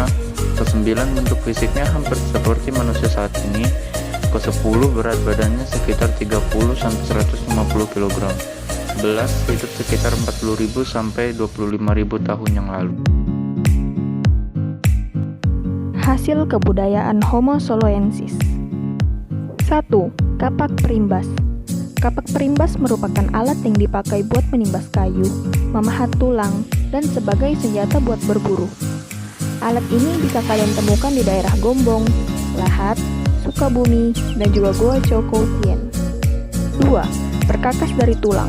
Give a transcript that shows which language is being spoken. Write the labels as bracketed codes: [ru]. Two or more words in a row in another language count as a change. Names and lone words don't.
[id] Ke-9, bentuk fisiknya hampir seperti manusia saat ini. Ke-10, berat badannya sekitar 30 sampai 150 kg. 11, hidup sekitar 40.000 sampai 25.000 tahun yang lalu. Hasil kebudayaan Homo soloensis. 1. Kapak perimbas. Kapak perimbas merupakan alat yang dipakai buat menimbas kayu, memahat tulang, dan sebagai senjata buat berburu. Alat ini bisa kalian temukan di daerah Gombong, Lahat, Sukabumi, dan juga Goa Cokotien. 2. Perkakas dari tulang.